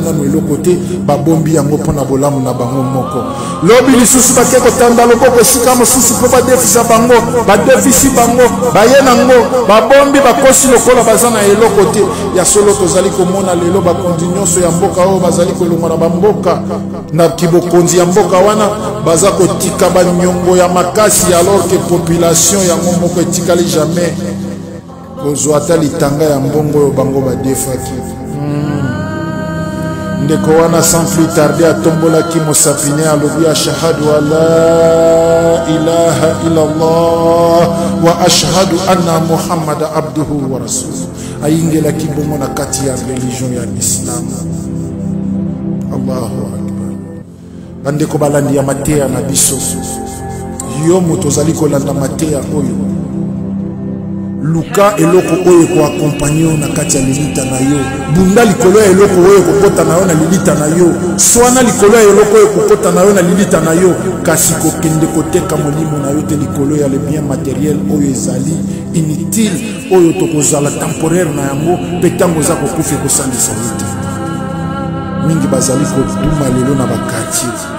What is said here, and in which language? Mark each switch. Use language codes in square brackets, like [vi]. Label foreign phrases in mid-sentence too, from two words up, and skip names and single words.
[ln] nano eloko te babombi yango pona bolamu na bango moko lobi lisusu bake kotanda loboko esika mosusu po badefisa bango badefisi bango baye nango babombi bakosi lokola baza na eloko te ya solo tozali komona lelo bakonzi nyonso ya mboka oyo bazali kolonga na bamboka na kibokonzi ya mboka wana baza kotika banyongo ya makasi [fr] alors que [ln] population yango moko etikali jamais kozwa ata litanga ya mbongo oyo bango badefaki ndeko wana [fr] sans plus tarder [ln] atombolaki mosapine alobi [ar] أشهد أن لا إله إلا الله وأشهد أن محمدا عبده ورسوله [ln] ayingelaki bongo na kati ya religion ya Islam. [ar] الله أكبر. [ln] bandeko balandi ya mateya na biso yo moto ozali kolanda mateya oyo luka eloko oyo ko accompagner na kati ya lilita na yo bunda likolo ya eloko oyo kokota na yo na lilita na yo swana likolo ya eloko oyo kokota na yo na lilita na yo kasi kokende koteka molimo na yo te likolo ya [fr] le bien matériel [ln] oyo ezali inutile oyo tokozala temporaire na yango mpe ntango oza kokufa ekosandisa yo te mingi bazali koduma lelo na bakartier